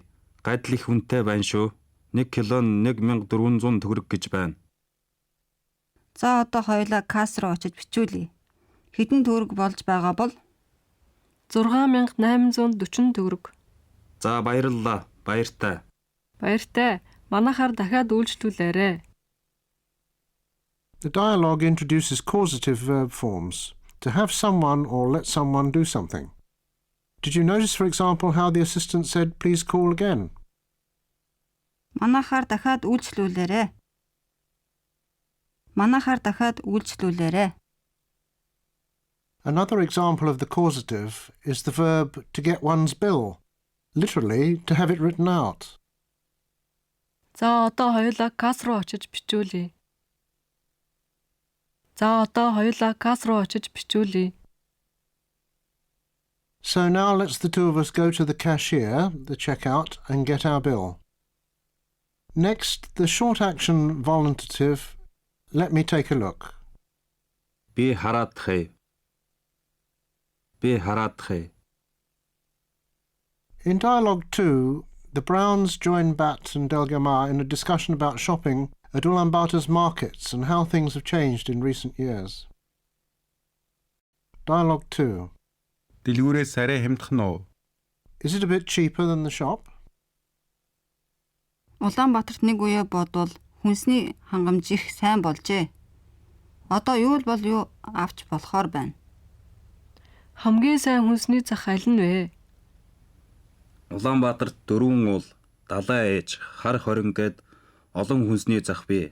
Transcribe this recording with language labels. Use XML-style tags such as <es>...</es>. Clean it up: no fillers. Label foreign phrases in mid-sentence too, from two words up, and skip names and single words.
<mn>Гадал их хүнтэй байна шүү. 1 кило нь 1400 төгрөг гэж байна. За одоо хоёулаа касс руу очиж бичүүлье. Хэдэн төгрөг болж байгаа бол 6840 төгрөг. За баярлалаа. Баяртай. Баяртай. Манайхаар дахиад үйлчлүүлээрэ.</mn> <en>The dialogue introduces causative verb forms, to have someone or let someone do something. Did you notice, for example, how the assistant said, please call again?</en> <mn>Манайхаар дахиад үйлчлүүлээрэ.</mn> <en>Another example of the causative is the verb to get one's bill, literally to have it written out.</en> <mn>За одоо хоёулаа касс руу очиж бичүүлье.</mn> <en>So now let's the two of us go to the cashier, the checkout, and get our bill. Next, the short action voluntative, let me take a look.</en> <mn>Би хараадах.</mn> <en>In Dialogue 2, the Browns join Bat and Delgamar in a discussion about shopping at Ulaanbaatar's markets and how things have changed in recent years. Dialogue 2.</en> <mn>Дэлгүүрээс арай хямдхан уу?</mn> <en>Is it a bit cheaper than the shop?</en> <mn>Улаанбаатарт нэг үе бодвол хүнсний хангамж их сайн болжээ. Одоо юу бол юу авч болохоор байна. Хамгийн сайн хүнсний зах аль нь вэ? Улаанбаатарт 4 уул, далайн ээж, хар хорин гээд олон хүнсний зах бий.</mn>